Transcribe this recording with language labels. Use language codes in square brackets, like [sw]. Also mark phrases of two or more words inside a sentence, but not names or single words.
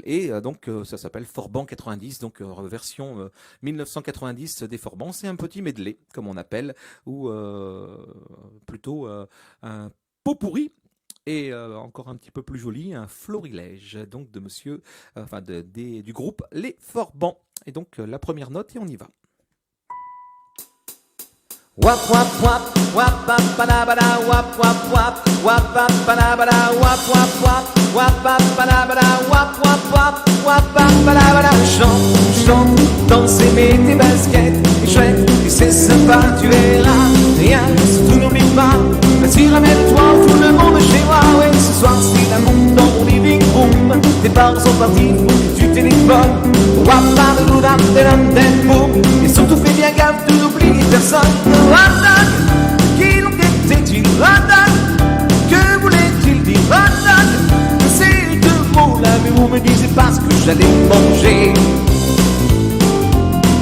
[fr] Et donc ça s'appelle Forbans 90, donc version 1990 des Forbans. C'est un petit medley, comme on appelle, ou plutôt un pot pourri. Et encore un petit peu plus joli, un florilège, donc de monsieur, enfin du groupe Les Forbans. Et donc la première note et on y va. Wap wap wap wap wap balabada wap wap wap wap wap balabada wap wap wap wap wap balabada wap wap wap wap wap balabada. Chante, chante, danse et mets tes baskets, et chouette, et c'est sympa, tu verras. Rien, surtout n'oublie pas, vas-y ramène-toi tout le monde chez moi. Ouais, ce soir c'est la monte dans mon [en] living room. [fr] Tes parents sont partis, faut que tu téléphones. Wap wap doudam dedam den boum. Et surtout fais bien gaffe de n'oublier personne. Hot-dog, qui donc était-il? Hot-dog, que voulait-il dire? Hot-dog, ces deux mots-là, mais vous me disiez pas ce que j'allais manger.